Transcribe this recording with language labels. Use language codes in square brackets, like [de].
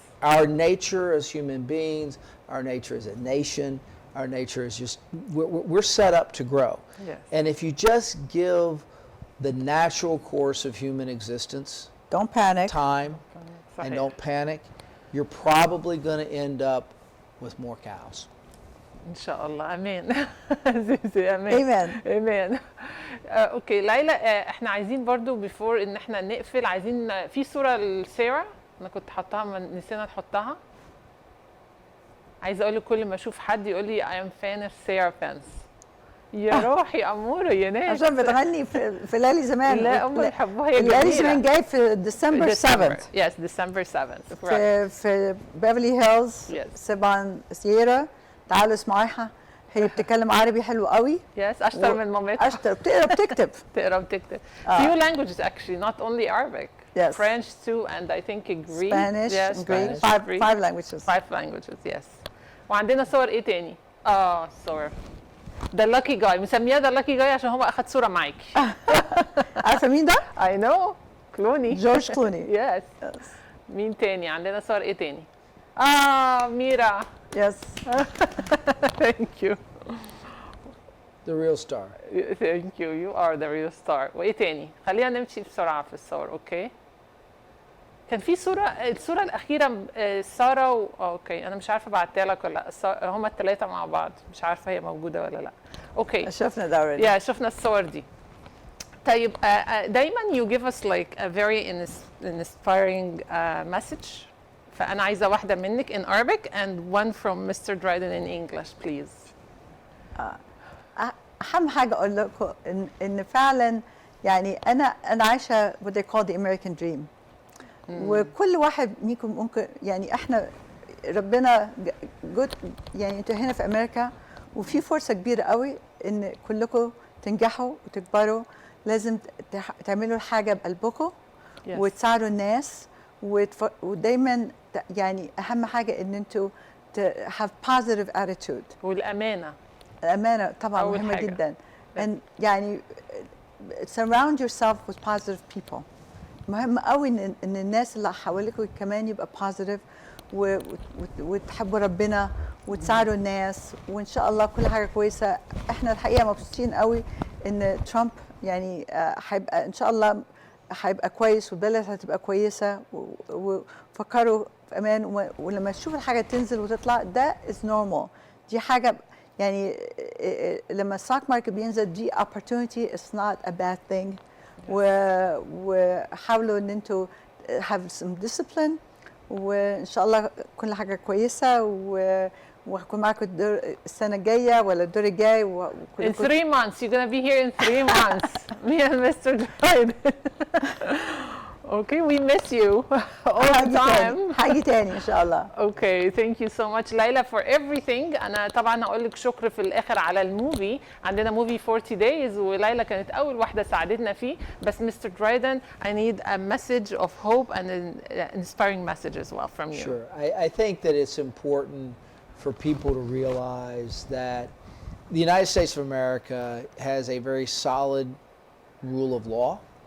[en] Our nature as human beings, our nature as a nation, our nature is just, we're set up to grow. Yes. And if you just give the natural course of human existence, don't panic, time, and don't panic, you're probably going to end up with more cows. Inshallah. Amen. Amen. Amen. Amen. [ar] اوكي ليلى، احنا عايزين برضو بيفور ان احنا نقفل، عايزين في صورة لسيرا انا كنت حطها نسينا نحطها. عايزه اقول لكل ما اشوف حد يقول لي [en] I am fan of Sarah fans. [ar] يا روحي اموره يا ناس. عشان بتغني في ليلي زمان. لا هم بيحبوها، هي جميله. ليلي زمان جاي في ديسمبر 7. [en] Yes, December 7th. [ar] في بيفرلي هيلز. سبان سيرا. تعالوا اسمعيها، هي بتتكلم عربي حلو قوي. Yes, اشطر من مامتها. اشطر، بتقرا بتكتب. تقرا وتكتب. [en] Few languages actually, not only Arabic. Yes. French too, and I think Greek. Spanish. Yes, and Greek. Five languages. 5 languages, yes. [ar] وعندنا صور ايه تاني؟ صور. [en] The lucky guy، [ar] مسمياه [en] the lucky guy [ar] عشان هو اخد صورة معاكي. عارفة مين ده؟ [en] I know. [ar] كلوني. جورج كلوني. [en] Yes. [ar] مين تاني؟ عندنا صور ايه تاني؟ ميرا. [en] Yes. Thank you. The real star. Thank you. You are the real star. [ar] وايه تاني؟ خلينا نمشي بسرعة في الصور، اوكي؟ كان في الصورة الأخيرة سارة اوكي، أنا مش عارفة بعتها لك ولا لا، هما الثلاثة مع بعض، مش عارفة هي موجودة ولا لا. اوكي. شفنا ده already. شفنا الصور دي. طيب دايما [en] you give us like a very inspiring message. [ar] فأنا عايزة واحدة منك [en] in Arabic and one from Mr. Dryden in English, please. [ar] أهم حاجة أقول لكم إن فعلا يعني أنا عايشة [en] what they call the American dream. [ar] وكل واحد منكم ممكن يعني إحنا ربنا يعني أنتوا هنا في أمريكا وفي فرصة كبيرة قوي إن كلكم تنجحوا وتكبروا. لازم تعملوا الحاجة بقلبكم وتساعدوا الناس ودايما يعني أهم حاجة إن أنتوا [en] have positive attitude. [ar] والأمانة. الأمانة طبعا مهمة جدا. and يعني surround yourself with positive people. مهم قوي إن الناس اللي حواليكوا كمان يبقى positive وتحبوا ربنا وتساعدوا الناس وإن شاء الله كل حاجة كويسة. إحنا الحقيقة مبسوطين قوي إن ترامب يعني هيبقى إن شاء الله هيبقى كويس والبلد هتبقى كويسة وفكروا في أمان ولما تشوف الحاجة تنزل وتطلع ده [en] is normal. [ar] دي حاجة يعني لما الستوك ماركت بينزل دي [en] opportunity is not a bad thing. [ar] وحاولوا ان انتوا [en] have some discipline [ar] وان شاء الله كل حاجه كويسه وهكون معاكم السنه الجايه ولا الدور الجاي. [en] In 3 months you're gonna be here in 3 months. Me and Mr. Dryden. Okay, we miss you all the time. [ar] حاجة تاني إن شاء الله. [en] Okay, thank you so much [ar] ليلى for everything. أنا طبعًا هقول لك شكر في الآخر على الموفي. عندنا موفي 40 days وليلى كانت أول واحدة ساعدتنا فيه. [en] بس Mr. Dryden, I need a message of hope and an inspiring message as well from you. Sure, I think that it's important for people to realize that the United States of America has a very solid rule of law.